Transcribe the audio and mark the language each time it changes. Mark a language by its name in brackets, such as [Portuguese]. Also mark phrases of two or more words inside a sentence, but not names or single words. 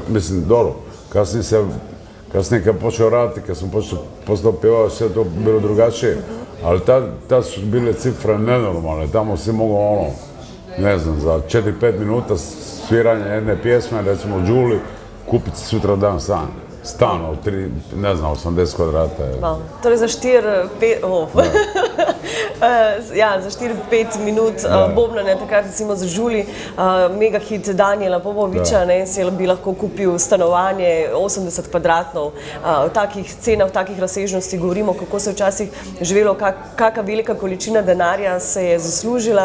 [Croatian] Mislim, dobro, kasnije kad počeo raditi, kad sam postao pjevao, sve to bilo drugačije. Ali tad su bile cifre nenormalne, tamo si mogao ne znam, za 4-5 minuta sviranja jedne pjesme, recimo u Đuli, kupiti sutra dan stan od 80 kvadrata. [Slovenian] Torej za 4-5 minut bobnanja, takrat recimo za Đuli, mega hit Danijela Popoviča, si bi lahko kupil stanovanje 80 kvadratov. V takih cenah, v takih razsežnosti govorimo, kako se je včasih živelo, kakšna velika količina denarja se je zaslužila.